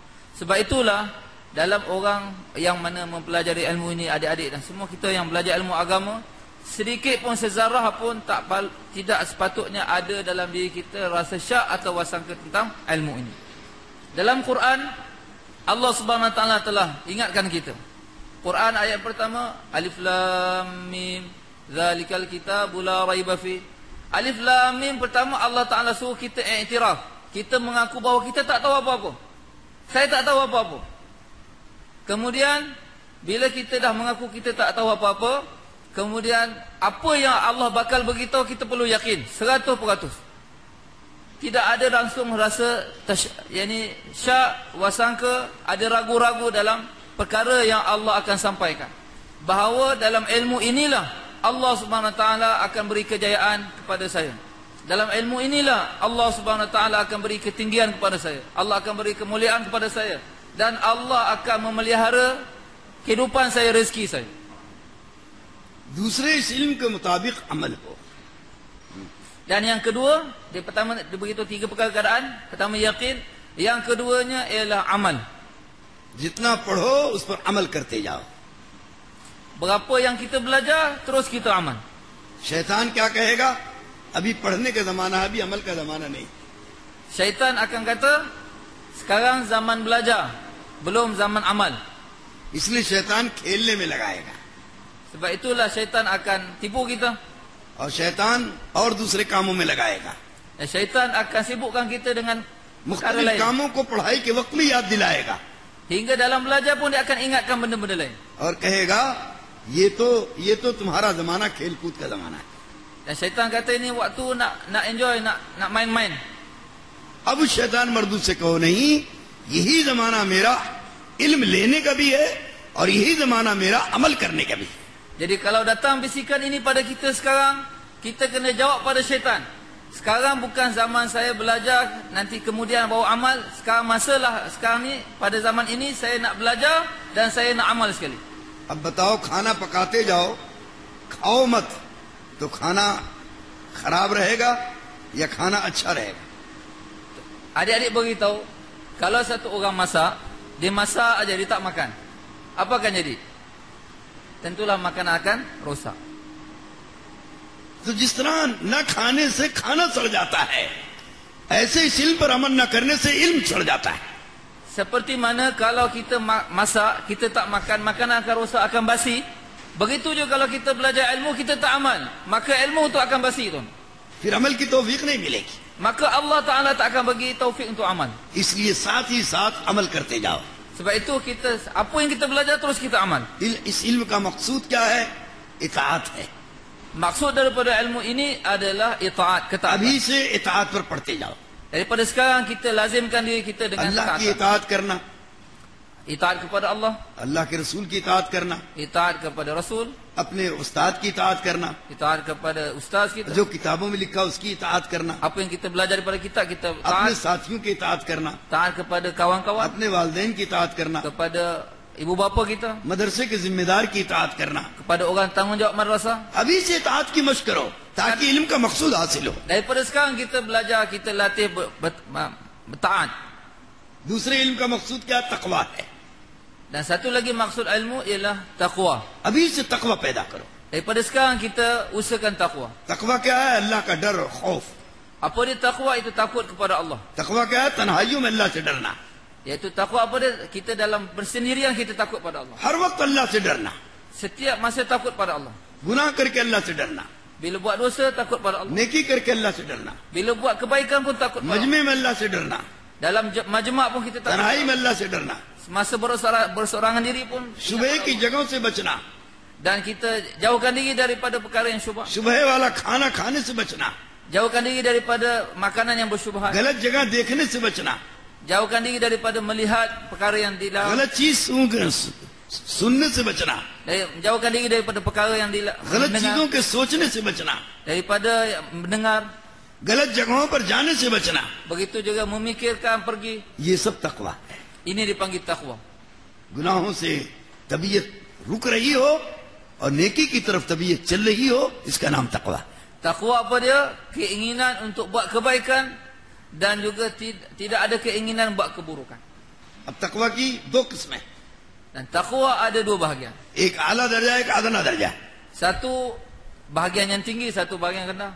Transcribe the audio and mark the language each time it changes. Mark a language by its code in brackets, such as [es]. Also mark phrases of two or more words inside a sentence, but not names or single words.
[ms] Sebab itulah dalam orang yang mana mempelajari ilmu ini, adik-adik dan semua kita yang belajar ilmu agama, sedikit pun sezarah pun tidak sepatutnya ada dalam diri kita rasa syak atau wasangka tentang ilmu ini. Dalam Quran [ar] الله سبحانه وتعالى [ms] telah ingatkan kita. [ar] Quran ayat pertama ألف لام ميم ذلك الكتاب لا ريب في. [ms] Alif Lam Mim pertama Allah Taala suruh kita iktiraf, kita mengaku bahawa kita tak tahu apa-apa. Saya tak tahu apa-apa. Kemudian bila kita dah mengaku kita tak tahu apa-apa, kemudian apa yang Allah bakal beritahu kita perlu yakin 100%. Tidak ada langsung rasa syak, wasangka, ada ragu-ragu dalam perkara yang Allah akan sampaikan. Bahawa dalam ilmu inilah [ar] الله سبحانه وتعالى [ms] akan beri kejayaan kepada saya. Dalam ilmu inilah [ar] الله سبحانه وتعالى [ms] akan beri ketinggian kepada saya. Allah akan beri kemuliaan kepada saya. Dan Allah akan memelihara kehidupan saya, rezeki saya. [ur] دوسرے اس علم کے مطابق عمل ہو. [ms] Dan yang kedua, pertama begitu 3 perkara keadaan. Pertama yakin, yang keduanya ialah amal. [ur] جتنا پڑھو اس پر عمل کرتے جاؤ. [ms] Berapa yang kita belajar, terus kita amal. [ur] شیطان کیا کہے گا? ابھی پڑھنے کا زمانہ ہے، ابھی عمل کا زمانہ نہیں. [ms] Syaitan akan kata, sekarang zaman belajar, belum zaman amal. [ur] اس لیے شیطان کھیلنے میں لگائے گا, [ms] Sebab itulah syaitan akan tipu kita. [ur] اور شیطان اور دوسرے کاموں میں لگائے گا. [ms] Syaitan akan sibukkan kita dengan perkara मुख्तलिफ lain. [ur] کاموں کو پڑھائی کے وقت میں یاد دلائے گا [ms] Hingga dalam belajar pun dia akan ingatkan benda-benda lain. [ur] اور کہے گا یہ تو تمہارا زمانہ کھیل کود کا زمانہ ہے. [ms] Dan syaitan kata ini waktu nak enjoy, nak main-main. [ur] اب شیطان مردود سے کہو نہیں، یہی زمانہ میرا علم لینے کا بھی ہے اور یہی زمانہ میرا عمل کرنے کا بھی ہے. [ms] Jadi kalau datang bisikan ini pada kita sekarang, kita kena jawab pada syaitan. Sekarang bukan zaman saya belajar, nanti kemudian bawa amal. Sekarang masalah sekarang ni, pada zaman ini saya nak belajar dan saya nak amal sekali. [ur] اب بتاؤ، کھانا پکاتے جاؤ، کھاؤ مت، تو کھانا خراب رہے گا یا کھانا اچھا رہے گا? [ms] Adik-adik beritahu, kalau satu orang masak, dia masak aja, dia tak makan, apa akan jadi? Tentulah makanan akan rosak. [ur] تو جس طرح نہ کھانے سے کھانا سڑ جاتا ہے، ایسے اس علم پر عمل نہ کرنے سے علم سڑ جاتا ہے. [ms] Seperti mana kalau kita masak, kita tak makan, makanan akan rosak, akan basi. Begitu juga kalau kita belajar ilmu, kita tak amal, maka ilmu itu akan basi tu. [ur] پھر عمل کی توفیق نہیں ملے گی. [ms] Maka Allah Ta'ala tak akan bagi taufik untuk amal. [ur] اس لیے ساتھ ہی ساتھ عمل کرتے جاؤ. [ms] Sebab itu kita, apa yang kita belajar terus kita amal. [ur] اس علم کا مقصود کیا ہے؟ اطاعت ہے. [ms] Maksud daripada ilmu ini adalah itaat, ketaatan. [ur] ابھی سے اطاعت پر پڑھتے جاؤ. [ms] Daripada sekarang kita lazimkan diri kita dengan [ur] اللہ کی [ms] ketaatan. [ur] اطاعت کرنا, [ms] Itaat kepada Allah, [ur] اللہ کے رسول کی اطاعت کرنا, [ms] itaat kepada Rasul, [ur] اپنے استاد کی اطاعت کرنا, [ms] itaat kepada ustaz kita. [ur] جو کتابوں میں لکھا اس کی اطاعت کرنا, [ms] Apa yang kita belajar daripada kitab, kita अपने taat. [ur] ساتھیوں کی اطاعت کرنا, [ms] Taat kepada kawan-kawan, [ur] اپنے والدین کی اطاعت کرنا, [ms] kepada ibu bapa kita, [ur] مدرسے کے ذمہ دار کی اطاعت کرنا. [ms] kepada orang tanggungjawab madrasah. [ur] ابھی سے اطاعت کی مشق کرو تاکہ علم کا مقصود حاصل ہو. [ms] Daripada sekarang kita belajar, kita latih bertaat. [ur] دوسرے علم کا مقصود کیا? تقویٰ ہے. [ms] Dan satu lagi maksud ilmu ialah taqwa. [ur] ابھی سے تقویٰ پیدا کرو. [ms] Daripada sekarang kita usahakan taqwa. [ur] تقویٰ کیا ہے؟ اللہ کا ڈر اور خوف. [ms] Apa dia taqwa? Itu takut kepada Allah. [ur] تقویٰ کیا ہے? تنہائیوں میں اللہ سے ڈرنا. [ms] Iaitu takwa apa dia? Kita dalam bersendirian kita takut pada Allah. [ur] ہر وقت اللہ سے ڈرنا. [ms] Setiap masa takut pada Allah. [ur] گناہ کرکے اللہ سے ڈرنا, [ms] Bila buat dosa takut pada Allah. [ur] نیکی کرکے اللہ سے ڈرنا, [ms] Bila buat kebaikan pun takut pada Allah. [ur] مجمعے میں اللہ سے ڈرنا, [ms] Dalam majma' pun kita takut. [ur] تنہائی میں اللہ سے ڈرنا, [ms] Masa bersorangan diri pun. [ur] صبح کی جگہوں سے بچنا, [ms] Dan kita jauhkan diri daripada perkara yang syubhat. [ur] صبح والا کھانا کھانے سے بچنا, [ms] Jauhkan diri daripada makanan yang bersyubhat. [ur] غلط جگہ دیکھنے سے بچنا, [ms] Jauhkan diri daripada melihat perkara yang dilarang. [ur] غلط چیز سننے سے بچنا, [ms] Jauhkan diri daripada perkara yang [ur] غلط چیزوں کے سوچنے سے بچنا, [ms] daripada mendengar. [ur] غلط جگہوں پر جانے سے بچنا. [ms] Begitu juga memikirkan pergi. [ur] یہ سب تقویٰ ہے. [ms] Ini dipanggil takwa. [ur] گناہوں سے طبیعت رک رہی ہو اور نیکی کی طرف طبیعت چل رہی ہو، اس کا نام تقویٰ. [ms] Takwa apa dia? Keinginan untuk buat kebaikan dan juga tidak ada keinginan buat keburukan. [ur] اب تقویٰ کی دو قسمیں, [ms] Dan takwa ada dua bahagian. [ur] ایک اعلیٰ درجہ، ایک ادنیٰ درجہ. [ms] Satu bahagian yang tinggi, satu bahagian yang rendah.